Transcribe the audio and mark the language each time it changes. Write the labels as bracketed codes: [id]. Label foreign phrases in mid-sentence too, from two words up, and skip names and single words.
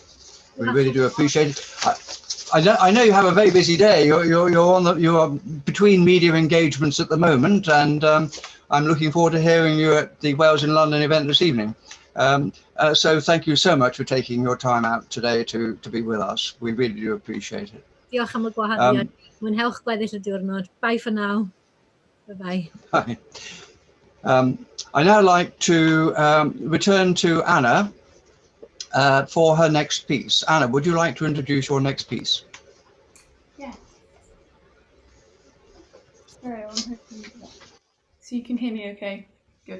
[en] We really do appreciate it. I know you have a very busy day. You are between media engagements at the moment, and I'm looking forward to hearing you at the Wales in London event this evening. So thank you so much for taking your time out today to be with us. We really do appreciate it. [cy] Diolch am y gwahoddiad. Mwynhewch gweddill y diwrnod. [en] Bye for now. Bye-bye. Bye. I now like to return to Anna for her next piece. Anna, would you like to introduce your next piece? Yes. So you can hear me okay? Good.